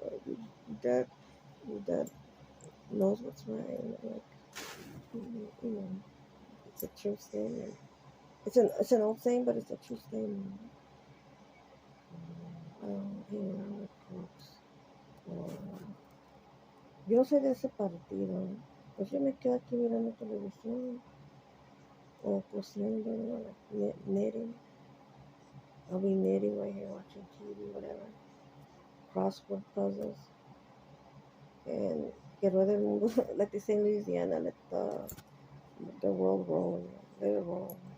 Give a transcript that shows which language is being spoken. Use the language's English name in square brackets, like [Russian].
[English] Your dad knows what's right." And I'm like, it's a true statement. It's an old saying, but it's a true statement. Hang around with crooks. [Spanish] Yo no soy de ese partido. Pues yo me quedo aquí mirando televisión o cosiendo, [English] like knitting. I'll be knitting right here, watching TV, whatever. Crossword puzzles. And [Spanish] que ruede el mundo, [English] like they say in Louisiana, let the world roll. Let it roll.